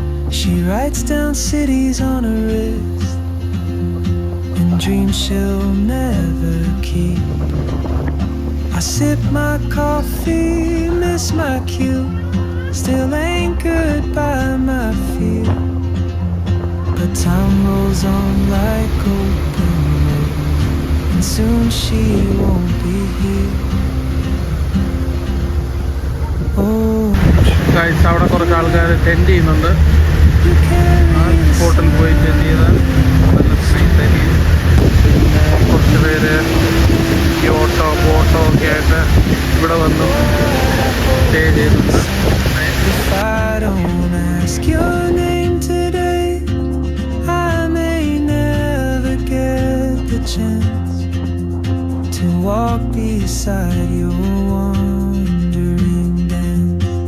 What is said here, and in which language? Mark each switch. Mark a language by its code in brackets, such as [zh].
[en] She writes down cities on her wrist and dreams she'll never keep. I sip my coffee, miss my cue. still anchored by my fear. But time rolls on like open roads, and soon she won't be here. Oh, [ml] guys അവിടെ കുറച്ച് ആൾക്കാർ tend ചെയ്യുന്നുണ്ട്. [en] you carry [ml] ആ സ്പോട്ടിൽ പോയി tend ചെയ്താൽ നല്ല street. പിന്നെ കുറച്ച് പേര് ഈ ഓട്ടോ ബോട്ടോ ഒക്കെ ആയിട്ട് ഇവിടെ വന്നു സ്റ്റേ ചെയ്യുന്നുണ്ട്. [en] If I don't ask your name today, I may never get the chance to walk beside your wandering dance.